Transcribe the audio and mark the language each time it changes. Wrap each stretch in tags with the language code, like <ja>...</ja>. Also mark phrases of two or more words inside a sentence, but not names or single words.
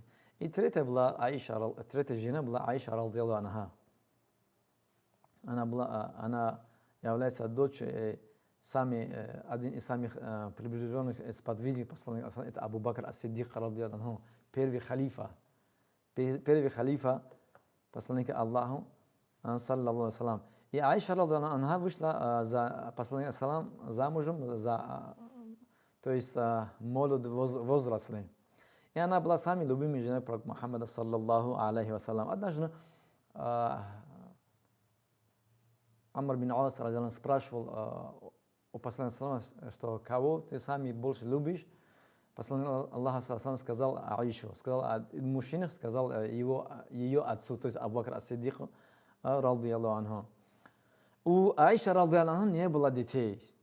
<ru>И третья жена была Аиша,</ru> <ar>رضي الله عنها.</ar> <ru>Она является дочерью один из самых приближенных сподвижников посланника, это Абу Бакр ас-Сиддик,</ru> <ar>رضي الله عنه,</ar> <ru>первый халифа посланника Аллаху,</ru> <ar>صلى الله عليه وسلم.</ar> <ru>И Аиша,</ru> <ar>رضي الله عنها,</ar> <ru>вышла за посланника замужем, то есть молодой возрастной. И она была самой любимой женой пророка Мухаммада,</ru> <ar>صلى الله عليه وسلم.</ar> <ru>Однажды Амр бин Ас спрашивал у посланника, что кого ты сами больше любишь. Посланник Аллаха сказал Аишу, сказал мужчине, сказал ее отцу, то есть Абу Бакр ас-Сиддику,</ru> <ar>رضي الله عنه.</ar> <ru>У Аиши,</ru> <ar>رضي الله عنه,</ar> <ru>не было детей.</ru>